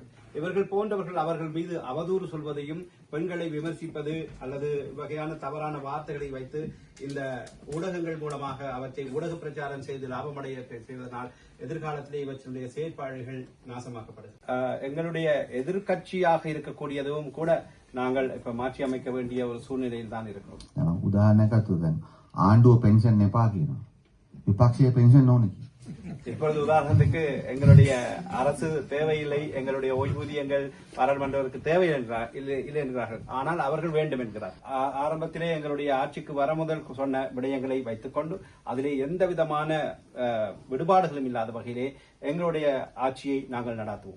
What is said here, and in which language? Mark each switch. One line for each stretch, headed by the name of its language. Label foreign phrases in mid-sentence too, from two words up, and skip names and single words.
Tamil: இவர்கள் போன்றவர்கள் அவர்கள் மீது அவதூறு சொல்வதையும் பெண்களை விமர்சிப்பது அல்லது வகையான தவறான வார்த்தைகளை வைத்து இந்த ஊடகங்கள் மூலமாக அவற்றை ஊடக பிரச்சாரம் செய்து லாபமடைய செய்வதனால் எதிர்காலத்திலே இவற்றுடைய செயற்பாடுகள் நாசமாக்கப்படுது. எங்களுடைய எதிர்கட்சியாக இருக்கக்கூடியதும் கூட நாங்கள் இப்ப மாற்றி அமைக்க வேண்டிய ஒரு சூழ்நிலையில் தான் இருக்கிறோம்.
Sinhala: උදාහරණයක් ආණ්ඩුව පෙන්ෂන් එපා කියනවා. විපක්ෂයේ පෙන්ෂන් ඕනේ.
Tamil: இப்பொழுது உதாரணத்துக்கு எங்களுடைய அரசு தேவையில்லை, எங்களுடைய ஓய்வூதியங்கள் பாராளுமன்றத்திற்கு தேவை இல்லை என்கிறார்கள். ஆனால் அவர்கள் வேண்டும் என்கிறார். ஆரம்பத்திலே எங்களுடைய ஆட்சிக்கு வர முதல் சொன்ன விடயங்களை வைத்துக் கொண்டு அதிலே எந்த விதமான விடுபாடுகளும் இல்லாத வகையிலே எங்களுடைய ஆட்சியை நாங்கள் நடாத்துவோம்.